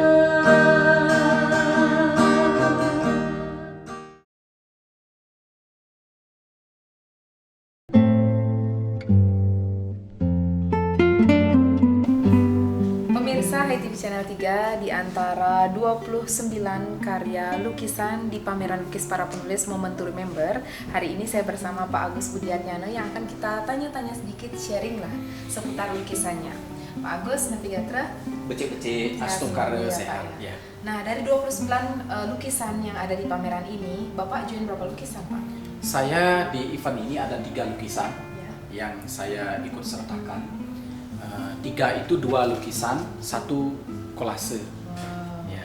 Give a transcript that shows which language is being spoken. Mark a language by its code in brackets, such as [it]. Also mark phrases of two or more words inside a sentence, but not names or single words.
[id] Pemirsa HiTV Channel 3, di antara 29 karya lukisan di pameran lukis para penulis Moment to Remember, hari ini saya bersama Pak Agus Budiarnyana yang akan kita tanya-tanya sedikit, sharing lah seputar lukisannya. Pak Agus, Navigatra. [ban] Becik-becik astokara sehat ya. [id] Nah, dari 29 lukisan yang ada di pameran ini, Bapak join berapa lukisan, Pak? Saya di event ini ada 3 lukisan Ya. yang saya ikut sertakan. 3 itu 2 lukisan, 1 kolase. Ya.